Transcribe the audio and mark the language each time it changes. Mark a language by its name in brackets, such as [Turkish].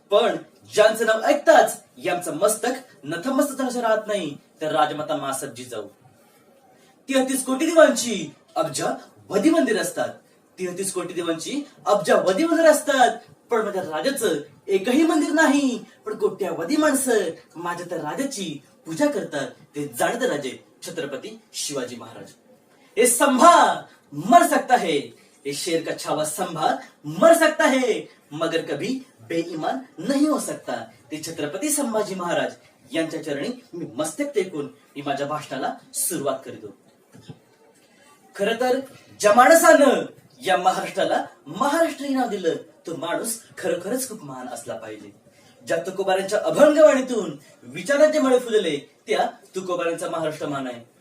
[Marathi] पण ज्यांचं नाव ऐकताच यांचं मस्तक नथमस्तक असं राहत नाही, तर राजमाता मासत जिजाऊ 33 कोटी देवांची अब्जा वधी मंदिर असतात. 33 कोटी देवांची अब्जा वधी मंदिर असतात, पण माझ्या राजाचं एकही मंदिर नाही. पण कोट्यावधी माणसं माझ्या त्या राजाची पूजा करतात. ते जाणते राजे छत्रपती शिवाजी महाराज. [Hindi] ये संभा मर सकता है, ये शेर का छावा संभा मर सकता है, मगर कभी बेईमान नहीं हो सकता. [Marathi] ते छत्रपती संभाजी महाराज यांच्या चरणी मी मस्तक टेकून मी माझ्या भाषणाला सुरुवात करतो. खर तर ज्या माणसानं या महाराष्ट्राला महाराष्ट्र नाव दिलं तो माणूस खरोखरच खूप महान असला पाहिजे. ज्या तुकोबारांच्या अभंगवाणीतून विचारांचे मळे फुलले त्या तुकोबारांचा महाराष्ट्र मान आहे.